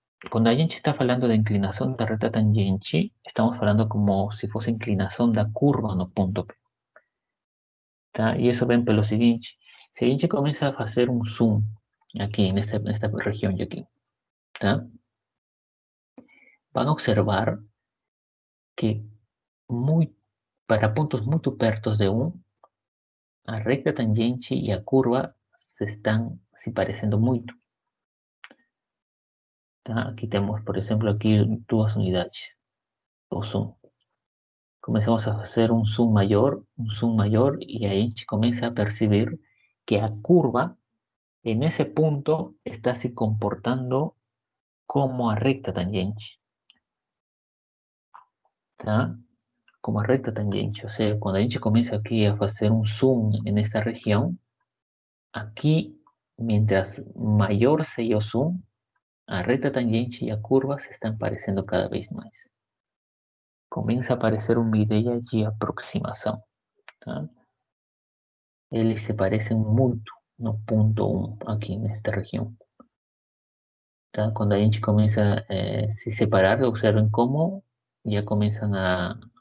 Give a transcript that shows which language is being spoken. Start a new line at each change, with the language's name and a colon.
Portuguese: Cuando a gente está falando de inclinação da reta tangente, estamos falando
Spanish: como si fuese
Portuguese: inclinação da curva no punto P.
Spanish: Tá? Y eso ven pelo seguinte. Si a gente comienza a hacer un zoom aquí en esta región de aquí, tá? Van a observar que para puntos muy perto de 1, a recta tangente y a curva se están se parecendo muito. Tá? Aquí tenemos, por ejemplo, aquí dos unidades, o zoom. Comenzamos a hacer un zoom mayor, y ahí se comienza a percibir que a curva en ese punto está se comportando como a recta tangente. Tá? Como a recta tangente. O sea, cuando a gente comienza aquí a hacer un zoom en esta región, aquí, mientras mayor sea el zoom, a recta tangente y a curva se están pareciendo cada vez más.
Portuguese: Comienza a aparecer uma ideia de aproximação. Tá? Eles se parecem muito no ponto 1, aqui nesta região. Tá? Quando a gente começa a se separar, observem como já começam a...